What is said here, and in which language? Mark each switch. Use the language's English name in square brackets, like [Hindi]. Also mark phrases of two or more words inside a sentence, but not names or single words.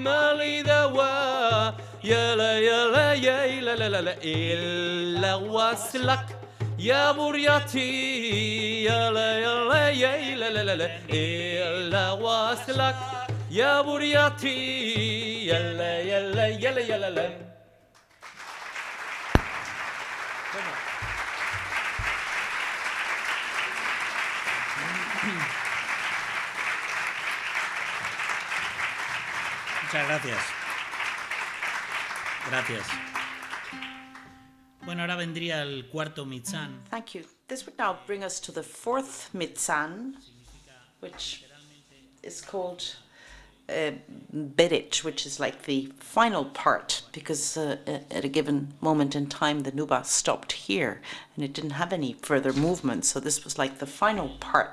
[Arabic] مالي دوا يلا يلا يلا لا لا لا إلا وصلك يا بريتي يلا يلا يلا لا لا لا إلا وصلك يا بريتي يلا يلا يلا يلا لا [Spanish] Muchas gracias. Gracias. Bueno, ahora vendría el cuarto Mizan. [English] Thank you. This would now bring us to the fourth Mizan, which is called Berit, which is like the final part, because at a given moment in time the Nuba stopped here and it didn't have any further movement, so this was like the final part.